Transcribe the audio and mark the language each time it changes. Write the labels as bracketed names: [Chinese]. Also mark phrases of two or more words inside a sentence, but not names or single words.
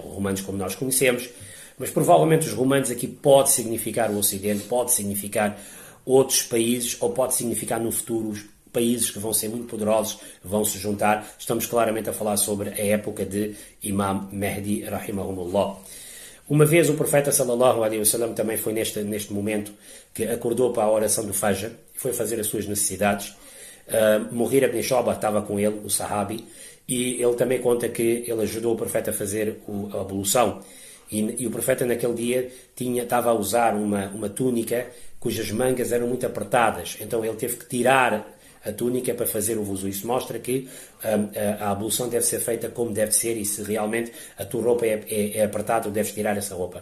[Portuguese] Romanos como nós conhecemos, mas provavelmente os romanos aqui pode significar o Ocidente, pode significar outros países, ou pode significar no futuro os países que vão ser muito poderosos, vão se juntar. Estamos claramente a falar sobre a época de Imam Mahdi, rahimahumullah. Uma vez o profeta [Arabic] صلى الله عليه وسلم [Portuguese] também foi neste momento que acordou para a oração do Fajr, foi fazer as suas necessidades. Mughira ibn Shu'bah estava com ele, o sahabi, e ele também conta que ele ajudou o profeta a fazer a ablução. E o profeta naquele dia estava a usar uma túnica cujas mangas eram muito apertadas, então ele teve que tirar a túnica para fazer o wuzu. Isso mostra que a ablução deve ser feita como deve ser e se realmente a tua roupa é apertada, deves tirar essa roupa.